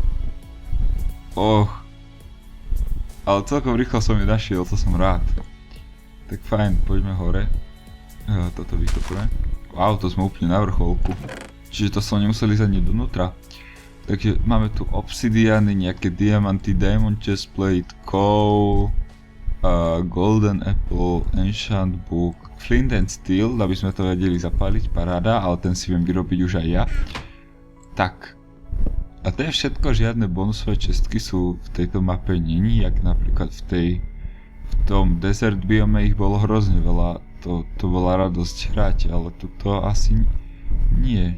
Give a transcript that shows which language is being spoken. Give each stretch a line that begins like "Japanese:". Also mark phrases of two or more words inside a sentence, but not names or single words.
Slovak: Ale celkom rýchlo som ju našiel, to som rád. Tak fajn, poďme hore. Toto vykopujeme. Wow, to sme úplne na vrcholku. Čiže to som nemuseli zadniť donútra. Takže máme tu obsidiany, nejaké diamanty,
English: diamond chestplate, coal, golden apple, enchant book, flint and steel,
Slovak: aby sme to vedeli zapáliť, paráda, ale ten si viem vyrobiť už aj ja. Tak. A to je všetko, žiadne bonusové čestky sú v tejto mape není, jak napríklad v tom
English: desert biome
Slovak: ich bolo hrozne veľa, to bola radosť hrať, ale tuto asi nie.